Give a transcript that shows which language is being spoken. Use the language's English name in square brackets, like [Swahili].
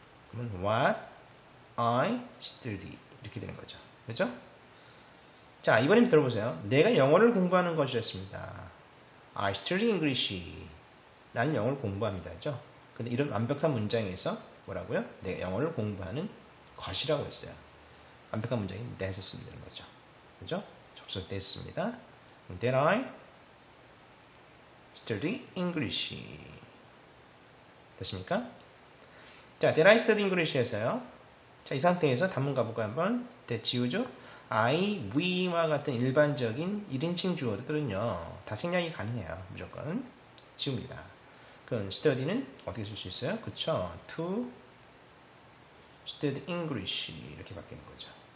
[Korean] 그러면 [English] what I study [Korean] 이렇게 되는 거죠. 그렇죠? 자, 이번엔 들어보세요. 내가 영어를 공부하는 것이었습니다. [English] I study English. [Korean] 나는 영어를 공부합니다. 죠? 근데 이런 완벽한 문장에서 뭐라고요? 내가 영어를 공부하는 것이라고 했어요. 완벽한 문장이 that을 쓰면 되는 거죠. 그죠? 접속 that입니다. [English] That I study English. [Korean] 됐습니까? [English] 자, did I study English에서요. [Korean] 자, 이 상태에서 단문 가볼까요? 한번. that 지우죠? I, we와 같은 일반적인 1인칭 주어들은요. 다 생략이 가능해요. 무조건. 지웁니다. 그럼 study는 어떻게 쓸 수 있어요? 그쵸? [English] to study English [Korean] 이렇게 바뀌는 거죠.